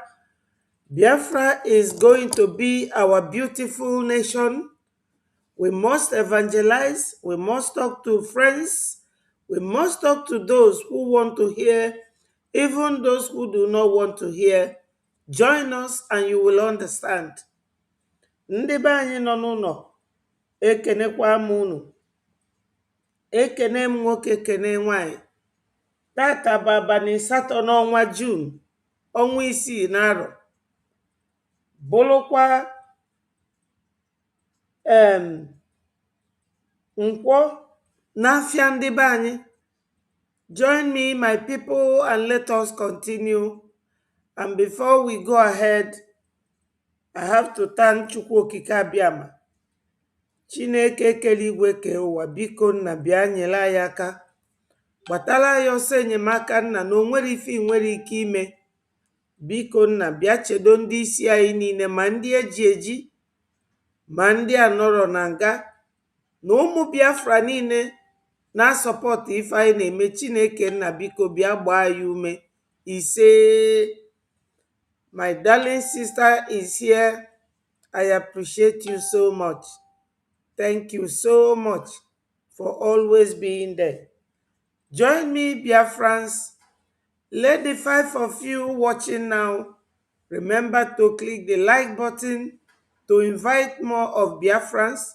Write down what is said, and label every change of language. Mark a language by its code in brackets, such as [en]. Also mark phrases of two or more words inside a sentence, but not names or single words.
[en] Biafra is going to be our beautiful nation. We must evangelize. We must talk to friends. We must talk to those who want to hear, even those who do not want to hear. Join us and you will understand. [ig] Ndị be anyị nọ n'ụlọ, ekenekwa m unu. Ekene m nwoke, kene nwanyị. Tata bụ abalị asatọ n'ọnwa Jun, ọnwa isii n'arọ. Bụrụkwa nkwọ n'afịa ndị be anyị. [en] Join me, my people, and let us continue. And before we go ahead, I have to thank Chukwu Okike Abiama. [ig] Chineke kere igwe ke ụwa, biko nna bịa nyere anyị aka. Gbatala ya ọsọ enyemaka nna na o nwere ife nwere ike ime. Biko nna bịa chedo ndị isi anyị niile, ma ndị eji eji, ma ndị anọrọ na nga, na ụmụ Biafra niile na-asọpọtụ ife anyị na-eme. Chineke nna biko bịa gbaa ya ume. Ise. [en] My darling sister is here. I appreciate you so much. Thank you so much for always being there. Join me, Biafrans. Let the 5 of you watching now remember to click the like button to invite more of Biafrans.